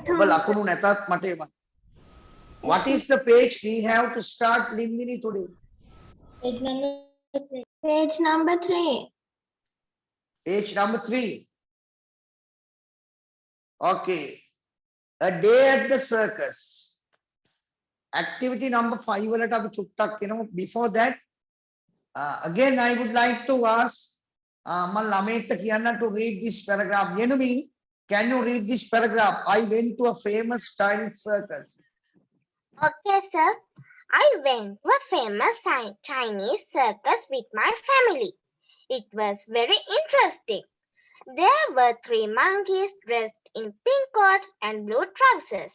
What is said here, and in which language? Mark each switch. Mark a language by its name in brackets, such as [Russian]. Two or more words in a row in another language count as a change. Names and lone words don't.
[Sinhala] ඔබ [English] home. [Sinhala] ලකුණු නැතත් මට එවන්න. [English] What is the page we have to start Lindini today? Page number 3. Page number 3. Page number 3. Okay. A day at the circus. Activity number 5 [Sinhala] වලට අපි චුට්ටක් කියනවා. [English] Before that, again I would like to ask [Sinhala] මම ළමයට කියන්න [English] to read this paragraph. Yenumi, can you read this paragraph? I went to a famous Chinese circus. Okay, sir. I went to a famous Chinese circus with my family. It was very interesting. There were 3 monkeys dressed in pink coats and blue trousers.